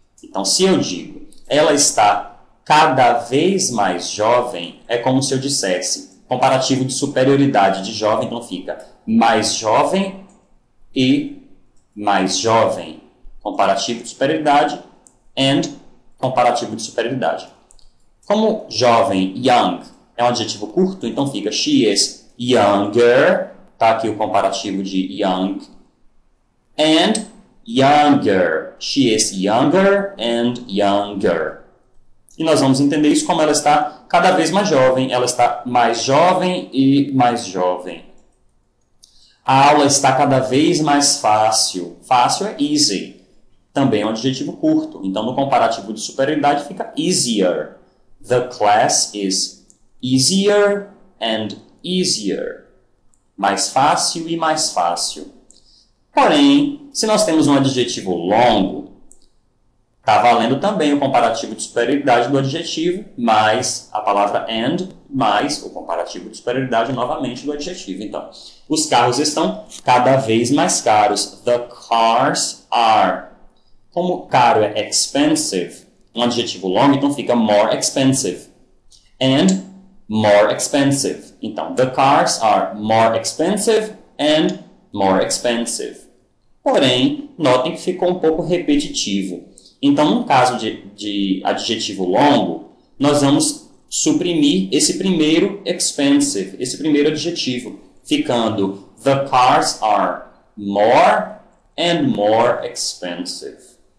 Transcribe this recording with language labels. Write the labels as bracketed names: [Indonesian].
[Portuguese] Então, se eu digo, ela está cada vez mais jovem, é como se eu dissesse comparativo de superioridade de jovem, então fica mais jovem e mais jovem. Comparativo de superioridade and comparativo de superioridade. Como jovem, young, é um adjetivo curto, então fica [English] she is younger. [Portuguese] Está aqui o comparativo de young. [English] And younger. She is younger and younger. [Portuguese] E nós vamos entender isso como ela está cada vez mais jovem. Ela está mais jovem e mais jovem. A aula está cada vez mais fácil. Fácil é easy. Também é um adjetivo curto. Então, no comparativo de superioridade fica easier. [English] The class is easier and easier. [Portuguese] Mais fácil e mais fácil. Porém, se nós temos um adjetivo longo, está valendo também o comparativo de superioridade do adjetivo, mais a palavra and, mais o comparativo de superioridade novamente do adjetivo. Então, os carros estão cada vez mais caros. [English] The cars are. [Portuguese] Como caro é expensive, um adjetivo longo, então fica [English] more expensive. And more expensive. Então, the cars are more expensive and more expensive. [Portuguese] Porém, notem que ficou um pouco repetitivo. Então, no caso de adjetivo longo, nós vamos suprimir esse primeiro expensive, esse primeiro adjetivo, ficando [English] the cars are more and more expensive.